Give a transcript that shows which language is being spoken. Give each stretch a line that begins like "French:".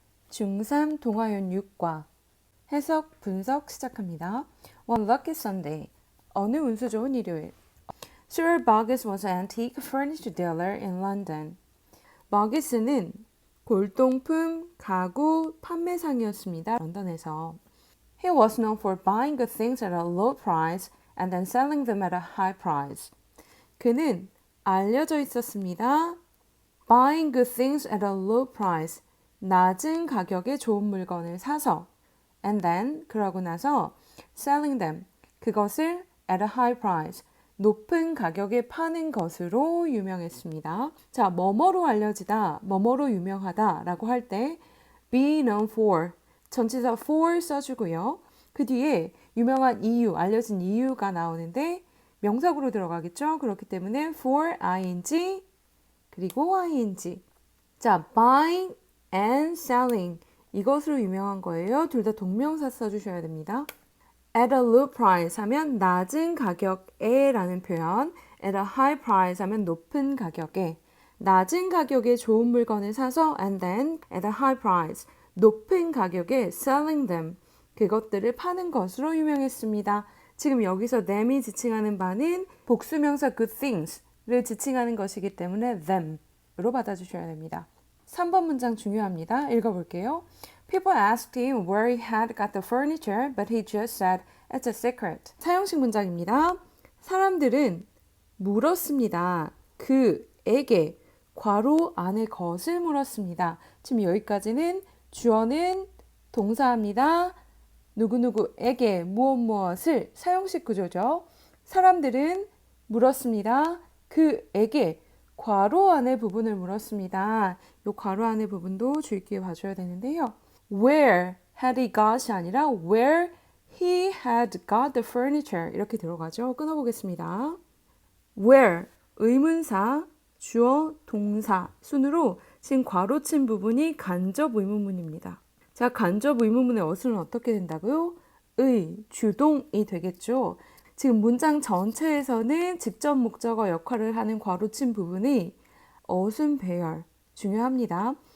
Korean: 중3 동화연 6과 해석, 분석 시작합니다.
English: One lucky Sunday.
Korean: 어느 운수 좋은 일요일.
English: Sir Boggis was an antique furniture dealer in London.
Korean: 버기스는 골동품 가구 판매상이었습니다. 런던에서.
English: He was known for buying good things at a low price and then selling them at a high price.
Korean: 그는 알려져 있었습니다.
English: Buying good things at a low price.
Korean: 낮은 가격에 좋은 물건을 사서
English: and then
Korean: 그러고 나서
English: selling them.
Korean: 그것을
English: at a high price.
Korean: 높은 가격에 파는 것으로 유명했습니다. 자, 뭐뭐로 알려지다, 뭐뭐로 유명하다 라고 할 때
English: be known for,
Korean: 전치사 for 써주고요. 그 뒤에 유명한 이유, 알려진 이유가 나오는데 명사구로 들어가겠죠. 그렇기 때문에
English: for ing
Korean: 그리고 ing. 자,
English: buying and selling
Korean: 이것으로 유명한 거예요. 둘 다 동명사 써주셔야 됩니다.
English: At a low price
Korean: 하면 낮은 가격에 라는 표현,
English: at a high price
Korean: 하면 높은 가격에, 낮은 가격에 좋은 물건을 사서
English: and then at a high price,
Korean: 높은 가격에
English: selling them,
Korean: 그것들을 파는 것으로 유명했습니다. 지금 여기서 them이 지칭하는 바는 복수명사
English: good things
Korean: 를 지칭하는 것이기 때문에 them으로 받아주셔야 됩니다. 3번 문장 중요합니다. 읽어볼게요.
English: People asked him where he had got the furniture, but he just said, it's a secret.
Korean: 사용식 문장입니다. 사람들은 물었습니다. 그에게 괄호 안에 것을 물었습니다. 지금 여기까지는 주어는 동사입니다. 누구누구에게 무엇을 사용식 구조죠. 사람들은 물었습니다. 그에게 괄호 안의 부분을 물었습니다. 이 괄호 안의 부분도 주의 깊게 봐줘야 되는데요.
English: Where had he got
Korean: 이 아니라
English: where he had got the furniture
Korean: 이렇게 들어가죠. 끊어보겠습니다. Where 의문사, 주어, 동사 순으로 지금 괄호친 부분이 간접 의문문입니다. 자, 간접 의문문의 어순은 어떻게 된다고요? 의, 주동이 되겠죠. 지금 문장 전체에서는 직접 목적어 역할을 하는 괄호친 부분이 어순 배열 중요합니다.